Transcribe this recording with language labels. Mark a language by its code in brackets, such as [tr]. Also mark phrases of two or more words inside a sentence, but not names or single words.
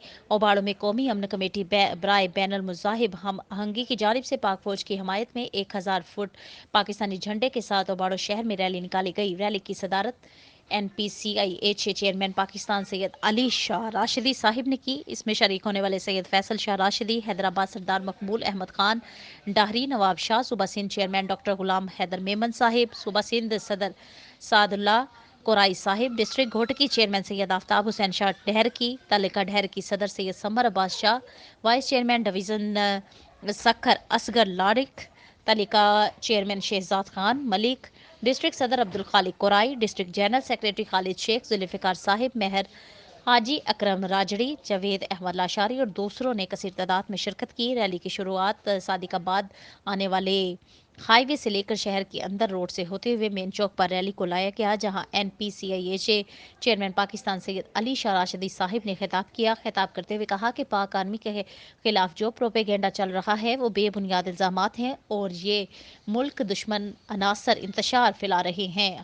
[ur] اوباڑو میں قومی امن کمیٹی برائے بین المذاہب ہم آہنگی کی جانب سے پاک فوج کی حمایت میں 1000 فٹ پاکستانی جھنڈے کے ساتھ اوباڑو شہر میں ریلی نکالی گئی. ریلی کی صدارت NPCI چیئرمین پاکستان سید علی شاہ راشدی صاحب نے کی. اس میں شریک ہونے والے سید فیصل شاہ راشدی، حیدرآباد سردار مقبول احمد خان ڈاہری، نواب شاہ، صوبہ سندھ چیئرمین ڈاکٹر غلام حیدر میمن صاحب، صوبہ سندھ صدر سعد اللہ کورائی صاحب، ڈسٹرکٹ گھوٹکی چیئرمین سید آفتاب حسین شاہ ڈہرکی، تعلقہ ڈہرکی صدر سید ثمر عباس شاہ, [en] Vice Chairman Division [ur] سکھر اصغر لارک، تعلقہ چیئرمین شہزاد خان ملک، ڈسٹرکٹ صدر عبدالخالق کورائی, [en] District General Secretary [ur] خالد شیخ، ذوالفقار صاحب مہر، حاجی اکرم راجڑی، جاوید احمد لاشاری اور دوسروں نے کثیر تعداد میں شرکت کی. ریلی کی شروعات صادق آباد آنے والے ہائی وے سے لے کر شہر کے اندر روڈ سے ہوتے ہوئے مین چوک پر ریلی کو لایا گیا، جہاں NPCIA چیئرمین پاکستان سید علی شاہ راشدی صاحب نے خطاب کیا. خطاب کرتے ہوئے کہا کہ پاک آرمی کے خلاف جو پروپیگنڈا چل رہا ہے وہ بے بنیاد الزامات ہیں اور یہ ملک دشمن عناصر انتشار پھیلا رہے ہیں.